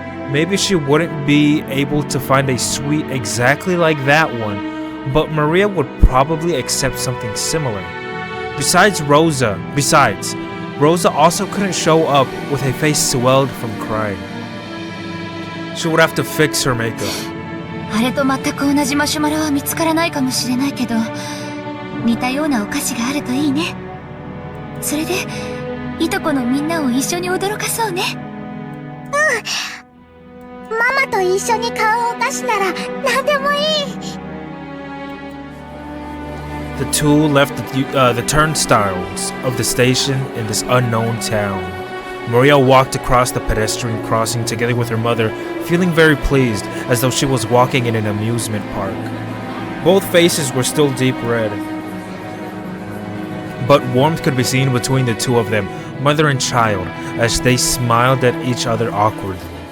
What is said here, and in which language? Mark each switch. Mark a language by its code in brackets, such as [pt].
[en] Maybe she wouldn't be able to find a sweet exactly like that one, but Maria would probably accept something similar. Besides, Rosa also couldn't show up with a face swelled from crying. She would have to fix her makeup. [ja] あれと全く同じマシュマロは見つからないかもしれないけど、似たようなお菓子があるといいね。それで、いとこのみんなを一緒に驚かそうね。ママと一緒に買うお菓子なら何でもいい。 [en] The two left the turnstiles of the station in this unknown town. Maria walked across the pedestrian crossing together with her mother, feeling very pleased, as though she was walking in an amusement park. Both faces were still deep red, but warmth could be seen between the two of them, mother and child, as they smiled at each other awkwardly.